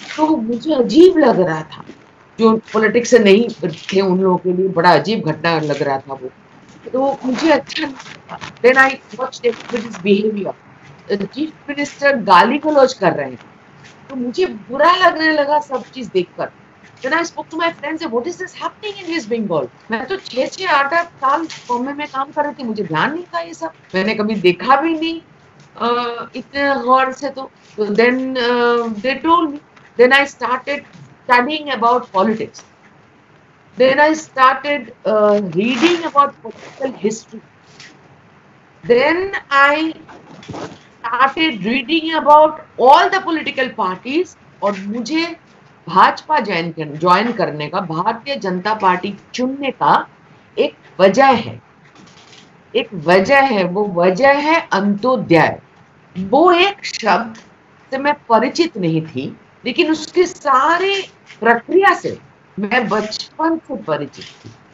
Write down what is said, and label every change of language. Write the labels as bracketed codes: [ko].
[hi] तो मुझे अजीब लग रहा था, जो पॉलिटिक्स से नहीं थे उन लोगों के लिए बड़ा अजीब घटना लग रहा था वो। तो मुझे अच्छा, [en] Then I watched his behaviour. [hi] Chief minister गाली गलौज कर रहे हैं, तो मुझे बुरा लगने लगा सब चीज देखकर। [en] Then I spoke to my friends, what is this happening in West Bengal? [hi] मैं तो 6-8 साल बॉम्बे में काम कर रही थी, मुझे ध्यान नहीं था ये सब, मैंने कभी देखा भी नहीं इतने गौर से। तो [en] then they told me, then I started studying about politics, then I started reading about political history, then I started reading about all the political parties, [hi] और मुझे भाजपा ज्वाइन करने का, भारतीय जनता पार्टी चुनने का एक वजह है, एक वजह है। वो वजह है अंत्योदय। वो एक शब्द से मैं परिचित नहीं थी, लेकिन उसके सारे प्रक्रिया से मैं बचपन से परिचित थी।